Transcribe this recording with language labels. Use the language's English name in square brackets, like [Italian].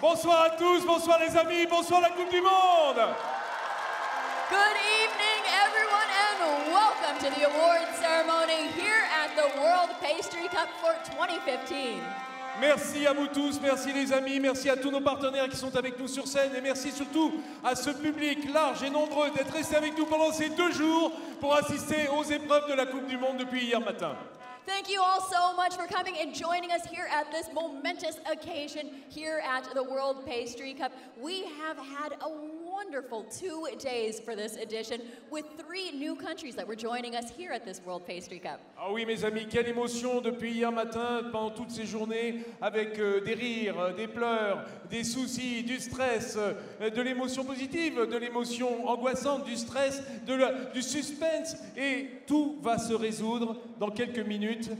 [French] Bonsoir à tous, bonsoir les amis, bonsoir la Coupe du Monde. [English] Good evening, everyone, and welcome to the awards ceremony here at the World Pastry Cup for 2015. [French] Merci à vous tous, merci les amis, merci à tous nos partenaires qui sont avec nous sur scène et merci surtout à ce public large et nombreux d'être resté avec nous pendant ces 2 jours pour assister aux épreuves de la Coupe du Monde depuis hier matin. [English] Thank you all so much for coming and joining us here at this momentous occasion here at the World Pastry Cup. We have had a wonderful 2 days for this edition with 3 new countries that were joining us here at this World Pastry Cup. [French] Ah oui mes amis, quelle émotion depuis hier matin, pendant toutes ces journées, avec des rires, des pleurs, des soucis, du stress, de l'émotion positive, de l'émotion angoissante, du stress, du suspense, et tout va se résoudre dans quelques minutes.